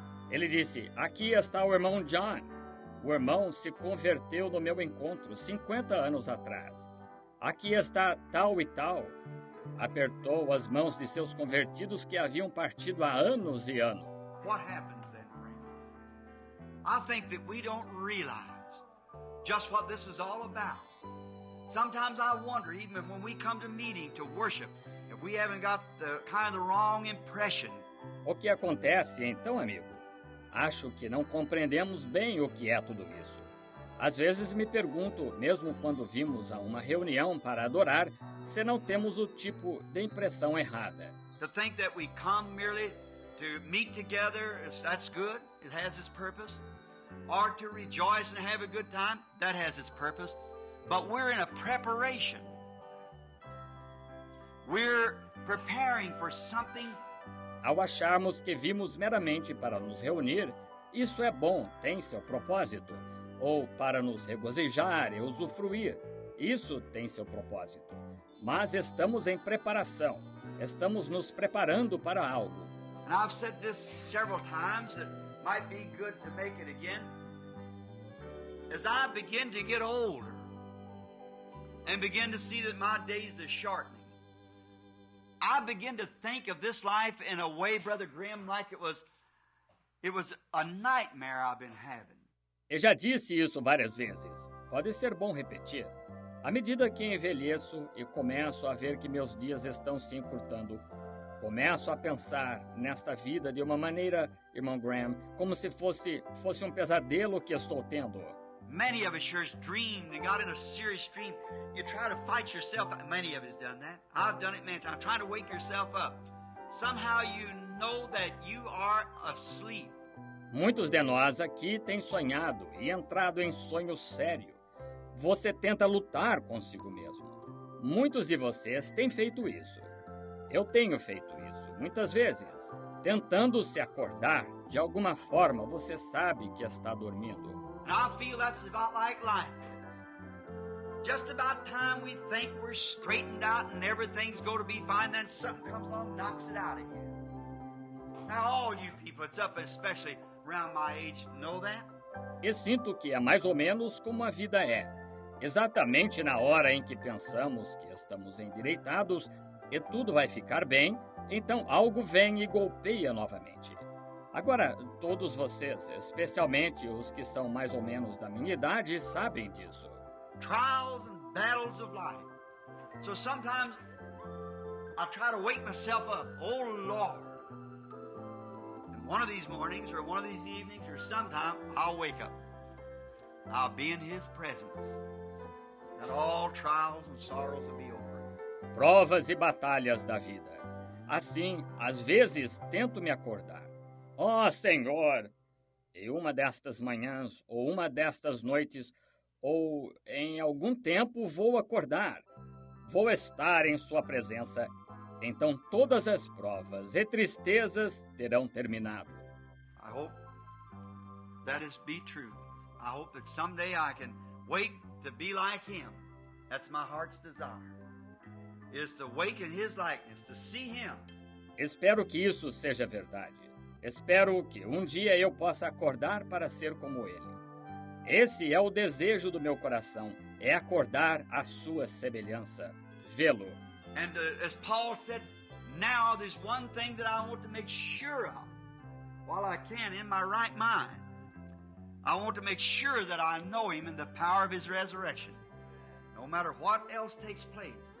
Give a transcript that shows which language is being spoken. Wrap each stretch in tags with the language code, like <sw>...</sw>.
<pt>Ele disse, aqui está o irmão John. O irmão se converteu no meu encontro 50 anos atrás. Aqui está tal e tal. Apertou as mãos de seus convertidos que haviam partido há anos e anos.</pt> <en>What happens then, friend? I think that we don't realize just what this is all about. Sometimes I wonder, even when we come to meeting to worship, if we haven't got the wrong impression.</en> <pt>O que acontece então, amigo? Acho que não compreendemos bem o que é tudo isso. Às vezes me pergunto, mesmo quando vimos a uma reunião para adorar, se não temos o tipo de impressão errada.</pt> <en>To think that we come merely to meet together, that's good, it has its purpose. Or to rejoice and have a good time, that has its purpose. But we're in a preparation. We're preparing for something.</en> <pt>Ao acharmos que vimos meramente para nos reunir, isso é bom, tem seu propósito. Ou para nos regozijar e usufruir, isso tem seu propósito. Mas estamos em preparação, estamos nos preparando para algo.</pt> <en>And I've said this several times, it might be good to make it again. As I begin to get older and begin to see that my days are shortening, I begin to think of this life in a way, Brother Grimm, like it was It was a nightmare I've been having.</en> <pt>Eu já disse isso várias vezes. Pode ser bom repetir. À medida que envelheço e começo a ver que meus dias estão se encurtando, começo a pensar nesta vida de uma maneira, irmão Graham, como se fosse um pesadelo que estou tendo.</pt> <en>Many of us sure dreamed and got in a serious dream. You try to fight yourself. Many of us done that. I've done it many times. Trying to wake yourself up. Somehow you know that you are asleep.</en> <pt>Muitos de nós aqui têm sonhado e entrado em sonho sério. Você tenta lutar consigo mesmo. Muitos de vocês têm feito isso. Eu tenho feito isso, muitas vezes. Tentando se acordar, de alguma forma você sabe que está dormindo.</pt> <en>And I feel that's about like life. Just about time we think we're straightened out and everything's going to be fine, then something comes along and knocks it out again. Now all you people, it's up especially around my age, know that?</en> <pt>E sinto que é mais ou menos como a vida é. Exatamente na hora em que pensamos que estamos endireitados e tudo vai ficar bem, então algo vem e golpeia novamente. Agora, todos vocês, especialmente os que são mais ou menos da minha idade, sabem disso.</pt> <en>Trials and battles of life. So sometimes I try to wake myself up. Oh, Lord. And one of these mornings or one of these evenings or sometime, I'll wake up. I'll be in His presence. And all trials and sorrows will be over.</en> <pt>Provas e batalhas da vida. Assim, às vezes, tento me acordar. Ó Senhor! E uma destas manhãs, ou uma destas noites, ou em algum tempo vou acordar. Vou estar em sua presença. Então todas as provas e tristezas terão terminado.</pt> <en>I hope that is be true. I hope that someday I can wake to be like Him. That's my heart's desire. Is to wake in His likeness, to see Him.</en> <pt>Espero que isso seja verdade. Espero que um dia eu possa acordar para ser como Ele. Esse é o desejo do meu coração, é acordar à sua semelhança, vê-lo.</pt> <en>And as Paul said, now there's one thing that I want to make sure of, while I can in my right mind. I want to make sure that I know Him in the power of His resurrection, no matter what else takes place.</en>